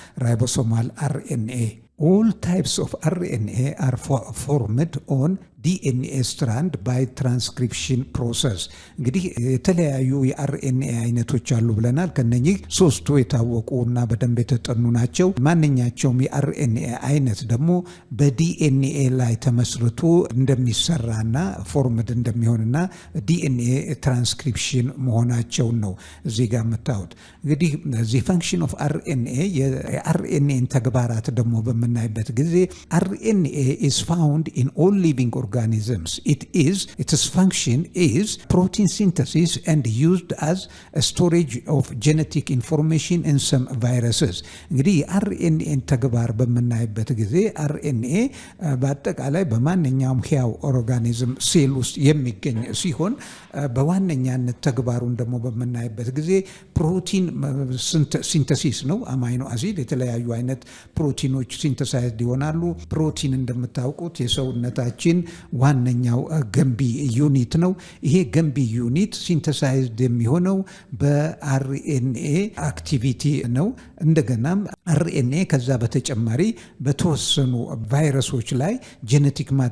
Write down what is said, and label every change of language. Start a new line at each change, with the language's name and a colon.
Amharic: ራይቦሶማል አርኤንኤ።
English: All types of RNA are formed on DNA strand by transcription process።
Amharic: እንግዲህ የተለያዩ የአርኤንኤ አይነቶች አሉ ብለናል። ከነኚህ 3ቱ የታወቁ እና በደንብ የተጠኑ ናቸው። ማንኛቸውም የአርኤንኤ አይነት ደግሞ በዲኤንኤ ላይ ተመስርቶ እንደሚሰራና ፎርምድ እንደሚሆንና ዲኤንኤ ትራንስክሪፕሽን መሆናቸውን ነው እዚህ ጋር የምታዩት። እንግዲህ ዚ ፈንክሽን ኦፍ አርኤንኤ የአርኤንኤን ተግባራት ደግሞ በምናይበት ጊዜ አርኤንኤ
English: is found in all living organisms. Its function is protein synthesis and used as a storage of genetic information in some viruses.
Amharic: እንግዲህ የአርኤንኤን ተግባር በምናይበት ጊዜ አርኤንኤ በአጠቃላይ በማንኛውም ሕያው ኦርጋኒዝም ሴል ውስጥ የሚገኝ ሲሆን በዋነኛነት ተግባሩን ደግሞ በምናይበት ጊዜ ፕሮቲን ሲንተሲስ ነው። አማይኖ አሲድ የተለያዩ አይነት ፕሮቲኖች ሲንተሳይዝድ ይሆናሉ። ፕሮቲን እንደምታውቁት የሰውነታችን ዋነኛው ገንቢ ዩኒት ነው። ይሄ ገንቢ ዩኒት ሲንተሳይዝድ የሚሆነው በአርኤንኤ አክቲቪቲ ነው። እንደገናም አርኤንኤ ከዛ በተጨማሪ በተወሰኑ ቫይረሶች ላይ ጄኔቲክ